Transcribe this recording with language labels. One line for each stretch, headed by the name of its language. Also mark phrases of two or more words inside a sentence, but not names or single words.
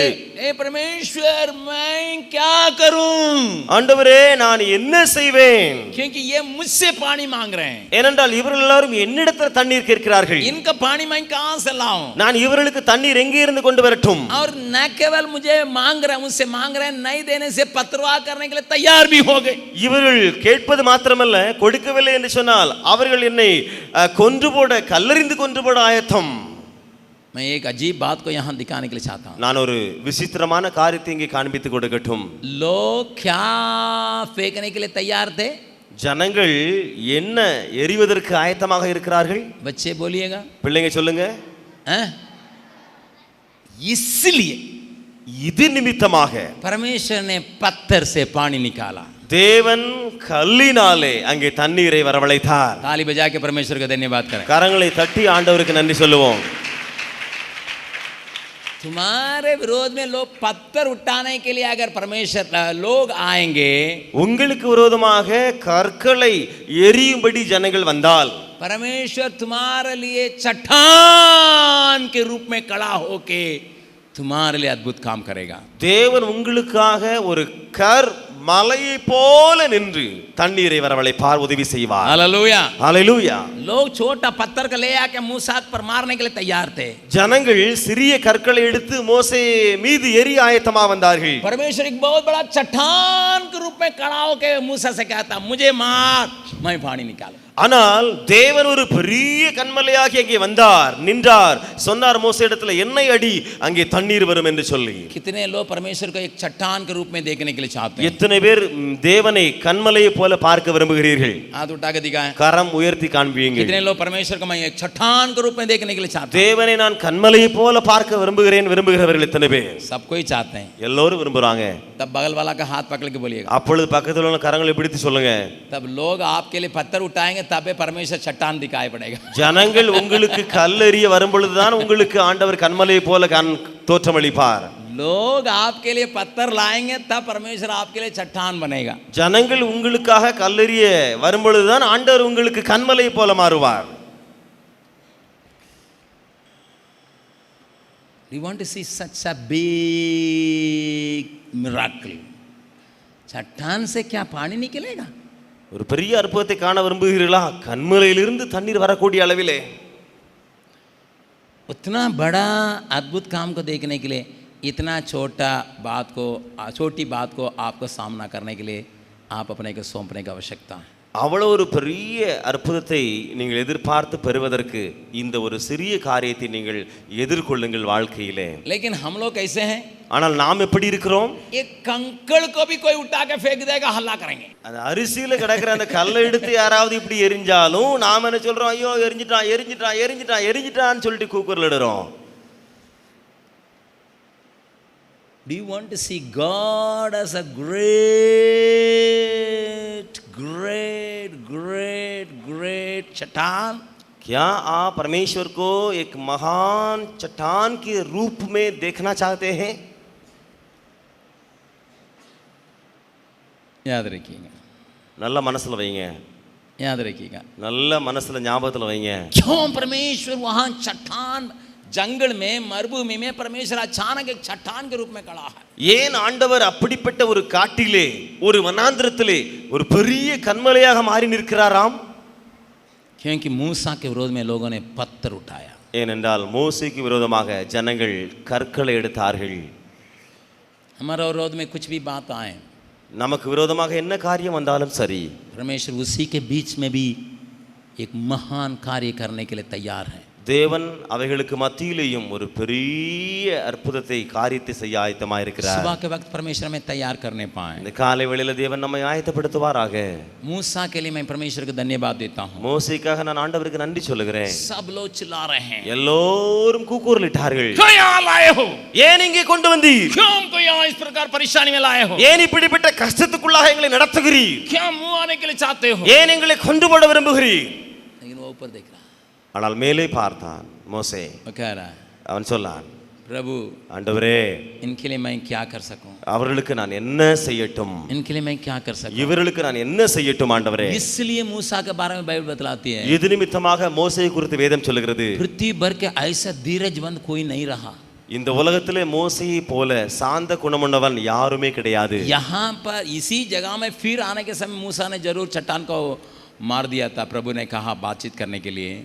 Hindi: ए परमेश्वर मैं क्या करूं,
Tamil: ஆண்டவரே நான் என்ன செய்வேன்,
Hindi: क्योंकि ये मुझसे पानी मांग रहे हैं,
Tamil: ஏனென்றால் இவர்கள் எல்லாரும் என்னிடத்தில் தண்ணீர் கேட்கிறார்கள்,
Hindi: इनका पानी मैं कहां से लाऊं,
Tamil: நான் இவர்களுக்கு தண்ணீர் எங்கே இருந்து கொண்டு வரட்டும்,
Hindi: और न केवल मुझे मांग रहे हैं, मुझसे मांग रहे हैं, नहीं देने से पत्रवाह करने के लिए तैयार भी हो गए।
Tamil: இவர்கள் கேட்பது மாத்திரமல்ல, கொடுக்கவில்லை என்று சொன்னால் அவர்கள் என்னை கொன்று போட கல்லறிந்து கொன்று போட ஆயத்தம்.
Hindi: मैं एक अजीब बात को यहाँ दिखाने के लिए चाहता हूँ।
Tamil: நான் ஒரு விசித்திரமான காரியத்தை இங்கே காண்பித்து கொடுக்கட்டும்.
Hindi: लोग क्या फेंकने के लिए तैयार थे?
Tamil: ஜனங்கள் என்ன எரிவதற்கு ஆயத்தமாக இருக்கிறார்கள்?
Hindi: बच्चे बोलिएगा,
Tamil: பிள்ளைங்க சொல்லுங்க.
Hindi: इसलिए
Tamil: இது நிமித்தமாக
Hindi: परमेश्वर ने पत्थर से पानी निकाला,
Tamil: தேவன் கல்லினாலே அங்கே தண்ணீரை வரவழைத்தார்.
Hindi: ताली बजा के परमेश्वर का धन्यवाद करें।
Tamil: கரங்களை தட்டி ஆண்டவருக்கு நன்றி சொல்லுவோம்.
Hindi: तुम्हारे विरोध में लोग पत्थर उठाने के लिए अगर परमेश्वर लोग आएंगे,
Tamil: உங்களுக்கு விரோதமாக கற்களை எரியும்படி ஜனங்கள் வந்தால்
Hindi: परमेश्वर तुम्हारे लिए चट्टान के रूप में खड़ा होके तुम्हारे लिए अद्भुत काम करेगा।
Tamil: தேவன் உங்களுக்காக ஒரு மலையை போல நின்று தண்ணீரை வரவழைப்பார், உதவி செய்வார்.
Hindi: हालेलुया,
Tamil: ஹalleluya.
Hindi: लोग छोटा पत्थर का ले आके मूसा पर मारने के लिए तैयार थे।
Tamil: ஜனங்கள் சிறிய கற்களை எடுத்து மோசே மீது எரிய ஆயத்தமா வந்தார்கள்.
Hindi: परमेश्वर एक बहुत बड़ा चट्टान के रूप में खड़ा होके मूसा से कहता, मुझे मार, मैं पानी निकालूं।
Tamil: ஆனால் தேவன் ஒரு பெரிய கன்மலையாகி அங்கே வந்தார், நின்றார், சொன்னார் மோசே இடத்துல என்னை அடி, அங்கே தண்ணீர் வரும் என்று சொல்லி.
Hindi: कितने लोग परमेश्वर को एक चट्टान के रूप में देखने के लिए चाहते हैं?
Tamil: எத்தனை பேர் தேவனை கன்மலையை போல பார்க்க விரும்புகிறீர்கள்?
Hindi: हाथ उठा के दिखाएं।
Tamil: கரம் உயர்த்தி காண்பியுங்கள்.
Hindi: कितने लोग परमेश्वर को मैं एक चट्टान के रूप में देखने के लिए चाहते हैं?
Tamil: தேவனை நான் கன்மலையை போல பார்க்க விரும்புகிறவர்கள் எத்தனை பேர்?
Hindi: सबको ही चाहते हैं।
Tamil: எல்லோரும் விரும்புறாங்க.
Hindi: तब बगल वाला का हाथ पकड़ के बोलिएगा।
Tamil: அப்பொழுது பக்கத்தில் உள்ள கரங்களை பிடித்து சொல்லுங்க.
Hindi: तब लोग आपके लिए पत्थर उठाएंगे, तबे परमेश्वर चट्टान दिखाई पड़ेगा।
Tamil: ஜனங்கள் உங்களுக்கு கல்லெறிய வரும்பொழுதுதான் உங்களுக்கு ஆண்டவர் கன்மலையை போல தோற்றமளிப்பார்.
Hindi: लोग आपके लिए पत्थर लाएंगे, तब परमेश्वर आपके लिए चट्टान बनेगा।
Tamil: ஜனங்கள் உங்களுக்காக கல்லெறிய வரும்பொழுதுதான் ஆண்டவர் உங்களுக்கு கன்மலையை போல மாறுவார்.
English: You want to see such a big miracle?
Hindi: चट्टान से क्या पानी निकलेगा?
Tamil: ஒரு பெரிய அற்புதத்தை காண விரும்புகிறீர்களா? கன்மலையிலிருந்து தண்ணீர் வரக்கூடிய அளவிலே
Hindi: उतना बड़ा अद्भुत काम को देखने के लिए इतना छोटी बात को आपको सामना करने के लिए आप अपने को सौंपने की आवश्यकता है।
Tamil: அவ்வளவு ஒரு பெரிய அற்புதத்தை நீங்கள் எதிர்பார்த்து பெறுவதற்கு இந்த ஒரு சிறிய காரியத்தை நீங்கள் எதிர்கொள்ளுங்கள் வாழ்க்கையிலே.
Hindi: लेकिन हम लोग कैसे हैं?
Tamil: ஆனால் நாம் எப்படி இருக்கிறோம்?
Hindi: एक कंकड़ को भी कोई उठा के फेंक देगा, हल्ला करेंगे।
Tamil: அந்த அரிசியில கிடக்கிற அந்த கல்லை எடுத்து யாராவது இப்படி எரிஞ்சாலும் நாம என்ன சொல்றோம்? ஐயோ எரிஞ்சிட்டான் எரிஞ்சிட்டான் எரிஞ்சிட்டான் எரிஞ்சிட்டான்னு சொல்லிட்டு கூக்குரல் இடுறோம்.
English: Do you want to see God as a great चट्टान?
Hindi: क्या आप परमेश्वर को एक महान चट्टान के रूप में देखना चाहते हैं? याद रखिएगा,
Tamil: நல்ல மனசுல வைங்க.
Hindi: याद रखिएगा,
Tamil: நல்ல மனசுல ஞாபகத்துல வைங்க.
Hindi: क्यों परमेश्वर वहां चट्टान जंगल में मरुभूमि में परमेश्वर अचानक एक चट्टान के रूप में खड़ा है?
Tamil: ஏன் ஆண்டவர் அப்படிப்பட்ட ஒரு காட்டிலே ஒரு வனாந்திரத்திலே ஒரு பெரிய கன்மலையாக மாறி நிற்கிறாராம்?
Hindi: क्योंकि मूसा के विरोध में लोगों ने पत्थर उठाया।
Tamil: ஏனென்றால் மோசேக்கு விரோதமாக ஜனங்கள் கற்களை எடுத்தார்கள்.
Hindi: हमारा विरोध में कुछ भी बात आए,
Tamil: நமக்கு விரோதமாக என்ன காரியம் வந்தாலும் சரி,
Hindi: परमेश्वर उसी के बीच में भी एक महान कार्य करने के लिए तैयार है।
Tamil: தேவன் அவைகளுக்கு மத்தியிலேயும் ஒரு பெரிய அற்புதத்தை காரியத்தை செய்ய ஆயத்தமாக இருக்கிறார்.
Hindi: सुबह के वक्त परमेश्वर हमें तैयार करने पाए।
Tamil: இந்த காலை வேளையில தேவன் நம்மை ஆயத்தப்படுத்துவாராக.
Hindi: मूसा के लिए मैं परमेश्वर को धन्यवाद देता हूँ।
Tamil: மோசேக்காக நான் ஆண்டவருக்கு நன்றி சொல்லுகிறேன்.
Hindi: सब लोग चिल्ला रहे हैं,
Tamil: எல்லோரும் கூக்குரலிட்டார்கள்.
Hindi: क्यों यहाँ लाए हो?
Tamil: ஏன் இங்கே கொண்டு வந்தீர்?
Hindi: क्यों हमको यहाँ इस प्रकार परेशानी में लाए हो?
Tamil: ஏன் இப்படிப்பட்ட கஷ்டத்துக்குள்ளாக எங்களை நடத்துகிறீர்?
Hindi: क्या मुंह आने के लिए चाहते हो?
Tamil: ஏன் எங்களை கொண்டு போட விரும்புகிறீர்?
Hindi: लेकिन वो ऊपर देख रहा है,
Tamil: ஆனால் மேலே பார்த்தான் மோசே.
Hindi: वो कह रहा है,
Tamil: அவன் சொன்னான்,
Hindi: प्रभु
Tamil: ஆண்டவரே
Hindi: इनके लिए मैं क्या कर सकूं,
Tamil: அவர்களுக்கு நான் என்ன செய்யட்டும்,
Hindi: इनके लिए मैं क्या कर सकूं।
Tamil: இவர்களுக்கு நான் என்ன செய்யட்டும் ஆண்டவரே?
Hindi: इसलिए मूसा के बारे में बाइबल बतलाती है,
Tamil: இது நிமித்தமாக மோசேயை குறித்து வேதம் சொல்லுகிறது,
Hindi: पृथ्वी भर के ऐसा धीरजवंत कोई नहीं रहा।
Tamil: இந்த உலகத்திலே மோசேயை போல சாந்த குணமுள்ளவன் யாருமே கிடையாது।
Hindi: यहाँ पर इसी जगह में फिर आने के समय मूसा ने जरूर चट्टान को मार दिया था। प्रभु ने कहा बातचीत करने के लिए,